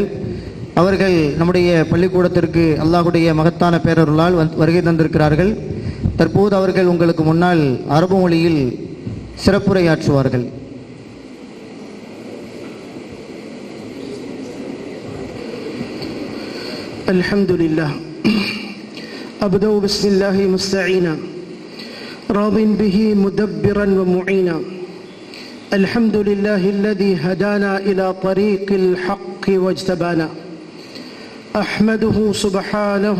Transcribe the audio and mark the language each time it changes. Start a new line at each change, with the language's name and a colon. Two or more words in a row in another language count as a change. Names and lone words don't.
Tamil: அவர்கள் நம்முடைய பள்ளிக்கூடத்திற்கு அல்லாஹுடைய மகத்தான பேரருளால் வருகை தந்திருக்கிறார்கள். தற்போது அவர்கள் உங்களுக்கு முன்னால் அரபு மொழியில் சிறப்புரையாற்றுவார்கள்.
Arabic: அல்ஹம்துலில்லாஹ் أبدأ بسم الله مستعينا راض به مدبرا ومعينا الحمد لله الذي هدانا إلى طريق الحق واجتبانا أحمده سبحانه